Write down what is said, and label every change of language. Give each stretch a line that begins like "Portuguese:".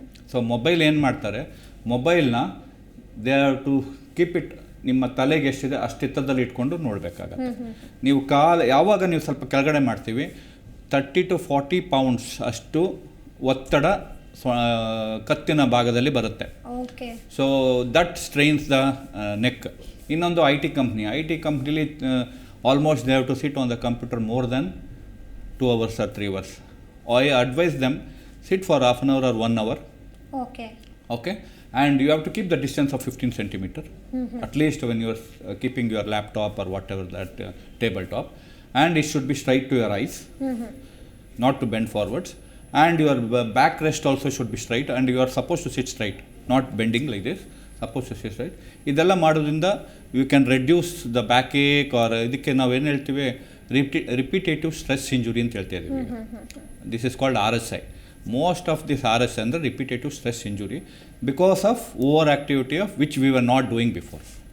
Kannada: So mobile ಏನು ಮಾಡ್ತಾರೆ, ಮೊಬೈಲ್ನ
English: they have to keep it
Kannada: ನಿಮ್ಮ ತಲೆಗೆ ಎಷ್ಟಿದೆ ಅಷ್ಟೆತ್ತದಲ್ಲಿ ಇಟ್ಕೊಂಡು ನೋಡಬೇಕಾಗತ್ತೆ. ನೀವು ಯಾವಾಗ ನೀವು ಸ್ವಲ್ಪ ಕೆಳಗಡೆ ಮಾಡ್ತೀವಿ, 30 to 40 pounds ಅಷ್ಟು ಒತ್ತಡ ಕತ್ತಿನ ಭಾಗದಲ್ಲಿ ಬರುತ್ತೆ.
English: So that strains the neck.
Kannada: ಇನ್ನೊಂದು I T ಕಂಪ್ನಿಲಿ
English: almost they have to sit on the computer more than 2 hours or 3 hours. I advise them sit for half an hour or 1 hour. Okay, and you have to keep the distance of 15 centimeter at least when you are keeping your laptop or whatever that tabletop, and it should be straight to your eyes, not to bend forwards, and your back rest also should be straight, and you are supposed to sit straight, not bending like this, supposed to sit straight.
Kannada: ಇದೆಲ್ಲ ಮಾಡೋದ್ರಿಂದ
English: you can reduce the backache or
Kannada: ಇದಕ್ಕೆ ನಾವು ಏನು ಹೇಳ್ತೀವಿ
English: repetitive stress injury
Kannada: ಅಂತ ಹೇಳ್ತಾ ಇದ್ದೀವಿ.
English: This is called RSI. Most of this RSI ಅಂದರೆ repetitive stress injury because of over activity of which we were not doing before.